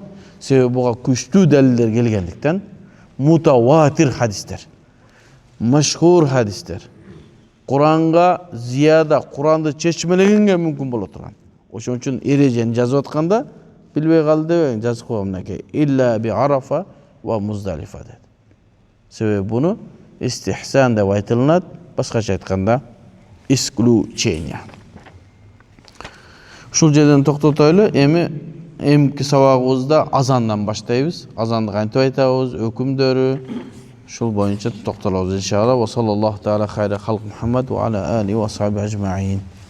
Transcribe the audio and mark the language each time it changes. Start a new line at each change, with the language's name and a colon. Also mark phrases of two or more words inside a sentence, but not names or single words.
Kyrgyz: Себеби буга күчтүү далилдер келгендиктен мутаватир хадистер, машхур хадистер, Куранга зияда, Куранды чечмелегенге мүмкүн боло турган. Ошон үчүн эрежени жазып атканда билбей калды дебең, жазып койгом мынакей.
Arabic: إلا بعرفة ومزدلفة
Kyrgyz: деп. Себеби буну истихсан деп айтылат, башкача айтканда исключение. Ушул жерден токтотойлу. Эмки сабагыбызда азандан баштайбыз. Азанды кантип айтабыз, өкүмдөрү, ушул боюнча токтолобуз иншалла.
Arabic: وصلى الله تعالى خير خلق محمد وعلى آل وصحب أجمعين.